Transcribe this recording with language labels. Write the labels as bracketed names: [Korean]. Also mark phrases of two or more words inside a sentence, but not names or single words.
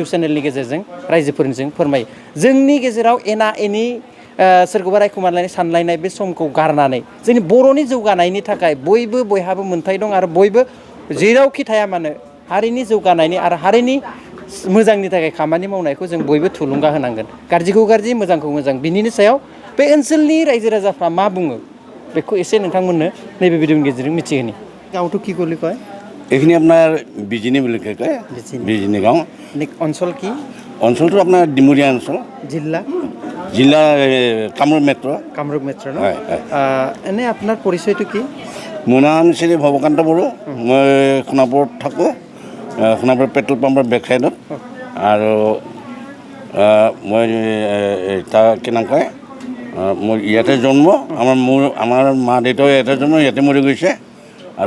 [Bodo] चेनेलनि गेजेरजों रायजोफोरनिजों फोरमायो जोंनि गेजेराव एना एनि सोरखौबा रायखुमालायनाय सानलायनाय बे समखौ गारनानै जोंनि बर'नि जौगानायनि थाखाय बयहाबो मोन्थाय दं आरो बयबो जेरावखि थाया मानो हारिनि जौगानायनि आरो हारिनि मोजांनि थाखाय खामानि मावनायखौ जों बयबो थुलुंगा होनांगोन गाज्रिखौ गाज्रि मोजांखौ मोजां बिनिनि सायाव बे ओनसोलनि रायजो राजाफ्रा मा बुङो बेखौ एसे नोंथांमोननो नैबे भिडिअनि गेजेरजों मिथिहोनि गावथ' [Assamese] কি বুলি কয় এইখিনি আপোনাৰ বিজিনী বুলি কয় বিজিনী গাঁও অঞ্চল কি অঞ্চলটো আপোনাৰ ডিমৰীয়া অঞ্চল জিলা কামৰূপ মেট্ৰ' ন এনে আপোনাৰ পৰিচয়টো কি মোৰ নাম শ্ৰী ভৱকান্ত বড়ো মই সোণাপুৰত থাকোঁ সোণাপুৰ পেট্ৰল পাম্পৰ বেক চাইডত আৰু মই তাৰ কি নাম কয় মোৰ ইয়াতে জন্ম আমাৰ মা দেউতাও ইয়াতে জন্ম ইয়াতে মৰি গৈছে আৰু